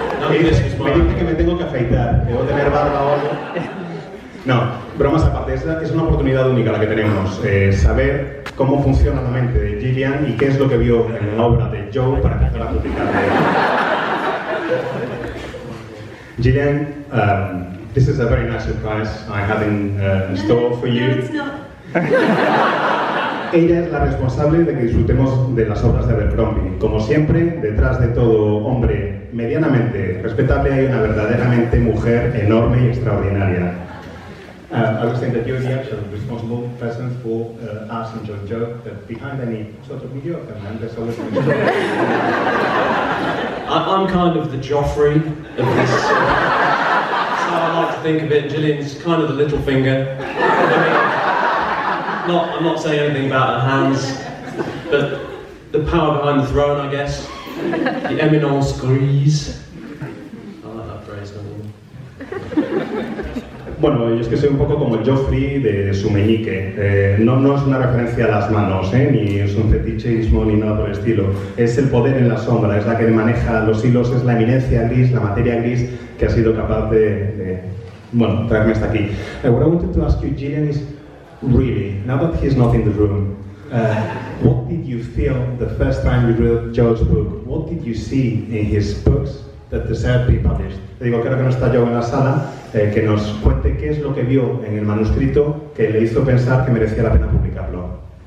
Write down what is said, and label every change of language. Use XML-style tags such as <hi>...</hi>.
<es>Me dice que me tengo que afeitar, debo tener barba o algo. No, bromas aparte, es una oportunidad única la que tenemos, saber cómo funciona la mente de Gillian y qué es lo que vio en la obra de Joe para empezar a publicarla.</es> <en>Gillian, this is a very nice surprise I have in store for you. No, it's not.</en> <es>Ella es la responsable de que disfrutemos de las obras de Abercrombie. Como siempre, detrás de todo hombre medianamente respetable hay una verdaderamente mujer enorme y extraordinaria.</es> <en>I was saying that you're the actual responsible person for us and Joe, that behind any sort of mediocre man, there's always an I'm kind of the Joffrey of this. That's how I like to think of it. Gillian's kind of the little finger. I'm not saying anything about her hands, but the power behind the throne, I guess. The eminence grise. I like that phrase, don't you?</en> <es>Bueno, yo es que soy un poco como el Joffrey de su meñique. No es una referencia a las manos, ni es un fetichismo ni nada por el estilo. Es el poder en la sombra, es la que maneja los hilos, es la eminencia gris, la materia gris que ha sido capaz de traerme hasta aquí.</es> <en>What I wanted to ask you, Gillian, is really, now that he's not in the room, what did you feel the first time you read Joe's book? What did you see in his books that deserve to be published?</en> <es>Le digo, creo que no está Joe en la sala, que nos cuente qué es lo que vio en el manuscrito que le hizo pensar que merecía la pena publicarlo.</es>